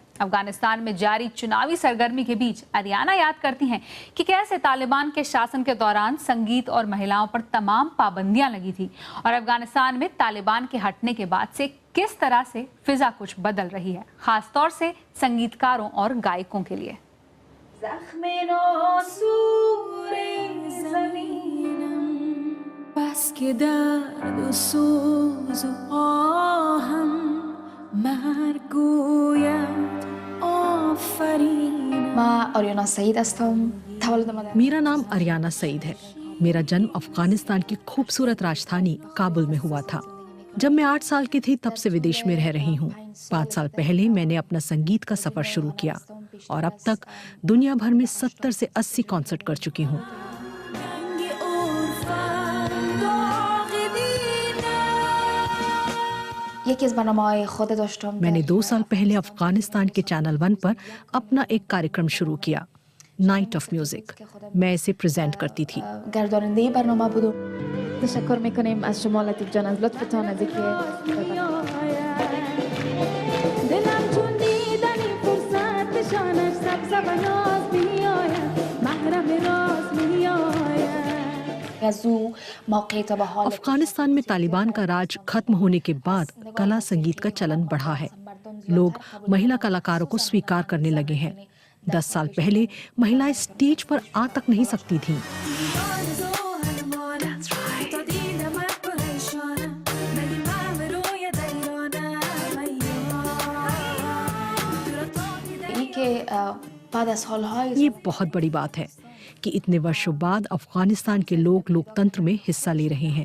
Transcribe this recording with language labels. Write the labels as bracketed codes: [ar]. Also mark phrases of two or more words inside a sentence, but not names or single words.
[hi] अफगानिस्तान में जारी चुनावी सरगर्मी के बीच अरियाना याद करती हैं कि कैसे तालिबान के शासन के दौरान संगीत और महिलाओं पर तमाम पाबंदियां लगी थी और अफगानिस्तान में तालिबान के हटने के बाद से किस तरह से फिजा कुछ बदल रही है, खासतौर से संगीतकारों और गायकों के लिए। [fa] بس که درد و سوز و آهم مرگ گوید آفرین. [hi] मैं अरियाना सईद हूँ। मेरा नाम अरियाना सईद है। मेरा जन्म अफगानिस्तान की खूबसूरत राजधानी काबुल में हुआ था। जब मैं 8 साल की थी तब से विदेश में रह रही हूँ। 5 साल पहले मैंने अपना संगीत का सफर शुरू किया और अब तक दुनिया भर में 70 से 80 कॉन्सर्ट कर चुकी हूँ। मैंने 2 साल पहले अफगानिस्तान के चैनल 1 पर अपना एक कार्यक्रम शुरू किया, नाइट ऑफ म्यूजिक। मैं इसे प्रेजेंट करती थी। [fa] تشکر میکنیم از شما لطیف جان، از لطفتان از اینکه دلم چون دیدن این فرصت شانش سبز و ناز میآید، محرم راز میآید. [hi] अफगानिस्तान में तालिबान का राज खत्म होने के बाद कला संगीत का चलन बढ़ा है। लोग महिला कलाकारों को स्वीकार करने लगे हैं। 10 साल पहले महिलाएं स्टेज पर आ तक नहीं सकती थीं। ये बहुत बड़ी बात है कि इतने वर्षों बाद अफगानिस्तान के लोग लोकतंत्र में हिस्सा ले रहे हैं।